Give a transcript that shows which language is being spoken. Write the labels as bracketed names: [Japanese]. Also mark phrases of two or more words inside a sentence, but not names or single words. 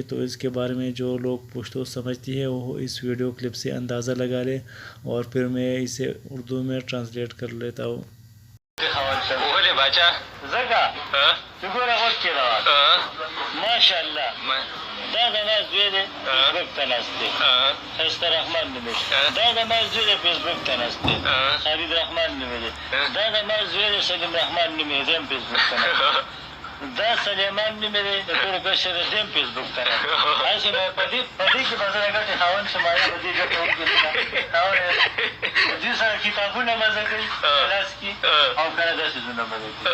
[Urdu] تو اس کے بارے میں جو لوگ پشتو سمجھتی ہے وہ اس ویڈیو کلپ سے اندازہ لگا لے اور پھر میں اسے اردو میں ٹرانسلیٹ کر لیتا ہوں۔ [Arabic] ماشاء اللہ [Pashto] دا نماز دوی دی فیسبوک ته ناست دی ښایسته رحمان نومېږي دا نماز دوی دی فیسبوک ته ناست دی خالد رحمان نومېږي دا نماز دوی دی سلیم رحمان نومېږي دی هم فیسبوک ته ناست دی دا سلیمان نومېږي د ټولو کشر دی هم فیسبوک ته ناست دی هسې نو په دې کې به زه د ګټې خاوند شم یا به دې ګټه وکړي دوی سره کتابونه مزه کوي کلاس کې او کله داسې زونه مزه کوي